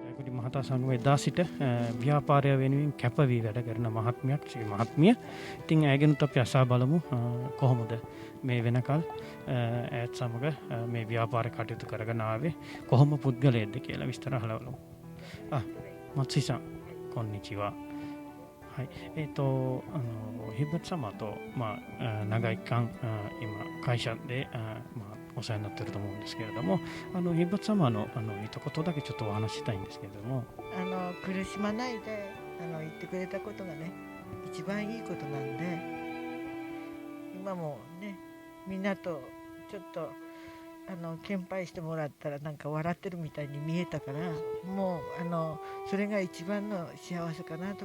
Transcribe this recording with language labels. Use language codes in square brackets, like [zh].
[si] මහතා සමග එදා සිට ව්‍යාපාරය වෙනුවෙන් කැප වී වැඩ කරන මහත්මියක් ශ්‍රී මහත්මිය. ඉතින් ඇයගෙනුත් අපි අසා බලමු කොහොමද මේ වෙනකල් ඈත් සමග මේ ව්‍යාපාර කටයුතු කරගෙන ආවේ කොහොම පුද්ගලයෙක්ද කියලා විස්තර අහලා බලමු. [ja] මත්සි-san konnichiwa。はい、ヒブ様と、長い期間、今会社で、お世話になっていると思うんですけれども、ヒブ様の一言だけちょっとお話ししたいんですけれども、苦しまないで言ってくれたことがね一番いいことなんで、今もねみんなとちょっと献杯してもらったらなんか笑ってるみたいに見えたから、もうそれが一番の幸せかなと。